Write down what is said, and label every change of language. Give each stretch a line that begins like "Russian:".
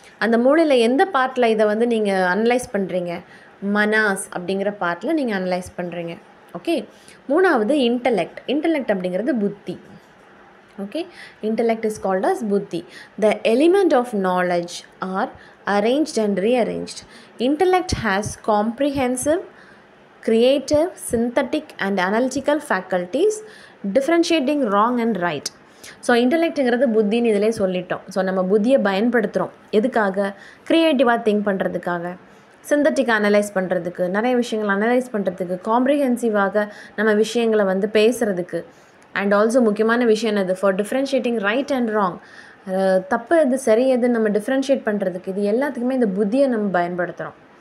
Tamil: அந்த மூளையில் எந்த பார்ட்டில் இதை வந்து நீங்கள் அனலைஸ் பண்ணுறீங்க, மனாஸ் அப்படிங்கிற பார்ட்டில் நீங்கள் அனலைஸ் பண்ணுறீங்க. ஓகே, மூணாவது இன்டலெக்ட். இன்டலெக்ட் அப்படிங்கிறது புத்தி.
English: Okay, intellect is called as புத்தி. The element of knowledge are arranged and rearranged. Intellect has comprehensive, creative, synthetic and analytical faculties differentiating wrong and right.
Tamil: So இன்டலெக்ட்டுங்கிறது புத்தின்னு இதிலே சொல்லிட்டோம். ஸோ நம்ம புத்தியை பயன்படுத்துகிறோம் எதுக்காக, க்ரியேட்டிவாக திங்க் பண்ணுறதுக்காக, சிந்தட்டிக்காக அனலைஸ் பண்ணுறதுக்கு, நிறைய விஷயங்கள் அனலைஸ் பண்ணுறதுக்கு, காம்ப்ரிஹென்சிவாக நம்ம விஷயங்களை வந்து பேசுகிறதுக்கு, அண்ட் ஆல்சோ முக்கியமான விஷயம் என்னது,
English: for differentiating right and wrong,
Tamil: தப்பு எது சரி எது நம்ம டிஃப்ரென்ஷியேட் பண்ணுறதுக்கு, இது எல்லாத்துக்குமே இந்த புத்தியை நம்ம பயன்படுத்துகிறோம்.